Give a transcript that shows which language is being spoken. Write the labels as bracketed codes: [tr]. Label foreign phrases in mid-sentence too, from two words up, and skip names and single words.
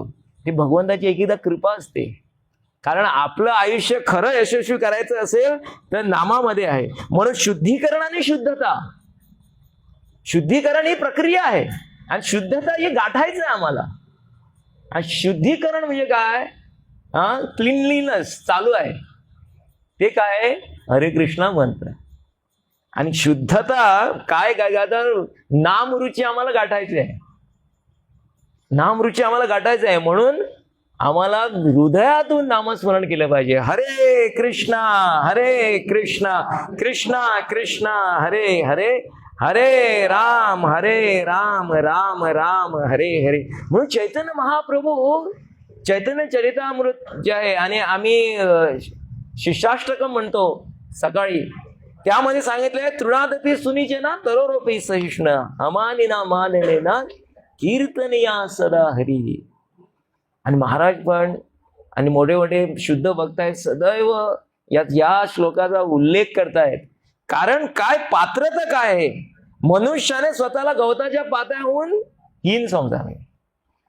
[mr] ती भगवंताची एक एकदा कृपा असते. कारण आपलं आयुष्य खरं यशस्वी करायचं असेल तर नामामध्ये आहे. म्हणून शुद्धीकरण आणि शुद्धता, शुद्धीकरण ही प्रक्रिया आहे आणि शुद्धता हे गाठायचं आहे आम्हाला. आणि शुद्धीकरण म्हणजे काय? क्लीनलीनेस चालू आहे. ते काय? हरे कृष्णा मंत्र. आणि शुद्धता काय तर नामरुची आम्हाला गाठायची आहे. नामरुची आम्हाला गाठायचं आहे. म्हणून आम्हाला हृदयातून नामस्मरण केलं पाहिजे. [sa] हरे कृष्णा कृष्णा कृष्णा हरे हरे, हरे राम राम राम हरे हरे. [mr] म्हणून चैतन्य महाप्रभू चैतन्य चरितामृत जे आहे आणि आम्ही शिष्टाष्टकम म्हणतो सकाळी, त्यामध्ये सांगितलंय [sa] तृणादपी सुनिचना तरोरोपी सहिष्ण अमानिना माननेना कीर्तनया सदा हरी. [mr] आणि महाराज पण आणि मोठे मोठे शुद्ध भक्त आहेत सदैव या श्लोकाचा उल्लेख करतायत. कारण काय पात्रता काय आहे? मनुष्याने स्वतःला गवताच्या पात्याहून हीन समजावे.